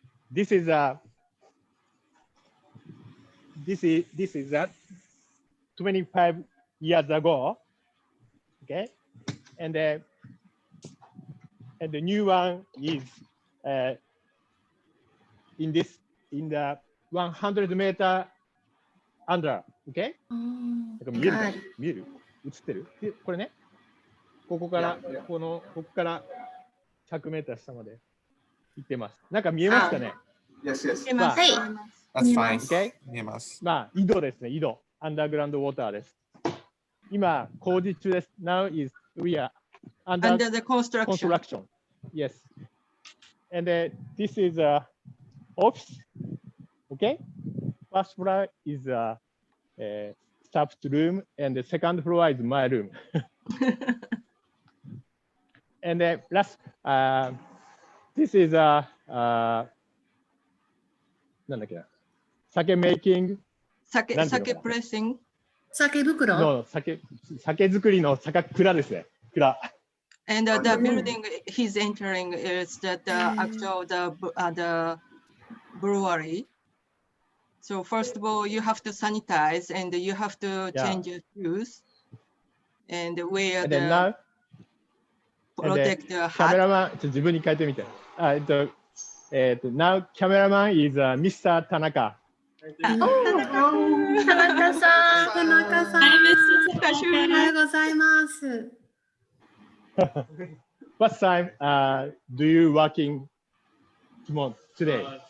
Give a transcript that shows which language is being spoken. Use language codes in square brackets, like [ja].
[en] This is that 25 years ago. Okay, and the new one is in the 100 meter under. [ja] Okay. 見えるか？見える？映ってる？でこれね、ここからここから100メーター下まで行ってます。なんか見えますかね？ [en] Yes, yes. [ja] はい。 [en] That's fine. Okay. [ja] 見えます。まあ井戸ですね、井戸。アンダーグラウンドウォーターです。今工事中です。 [en] Now is we are under the construction. Yes. And this is office. Okay. First floor is staff room, and the second floor is my room. And last, this is a [ja] なんだっけな、 [en] 酒 making. 酒 pressing. [ja] 酒袋 No, 酒作りの酒蔵ですね。蔵。 [en] And the building he's entering is the actual the brewery. So first of all, you have to sanitize and you have to change your shoes and wear And then the protect the [ja] カメラ [en] hat. [ja] マン、自分に変えてみて。 [en] Now cameraman is Mr. Tanaka. [ja] 田中さん。田中さん、おはようございます。 [en] What time do you working today?